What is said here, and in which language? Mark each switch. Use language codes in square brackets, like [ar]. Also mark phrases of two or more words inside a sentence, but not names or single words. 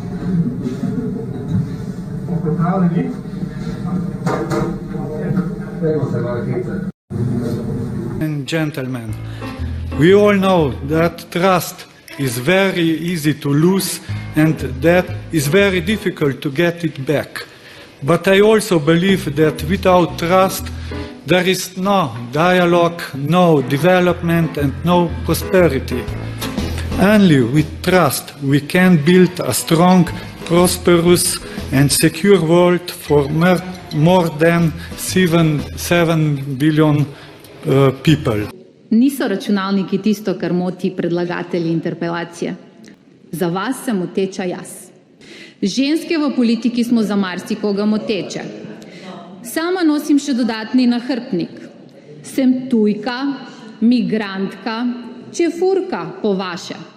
[sl] Popravljeni? [en] And gentlemen, we all know that trust is very easy to lose and that is very difficult to get it back. but I also believe that without trust there is no dialogue, no development and no prosperity. Only with trust we can build a strong, prosperous and secure world for more than 7 billion people. [sl] Niso računalniki tisto, kar moti predlagatelji interpelacije. Za vas se moteča jaz. Ženske v politiki smo za marsikoga moteče. Sama nosim še dodatni nahrbtnik. Sem tujka, migrantka, čefurka po vaše.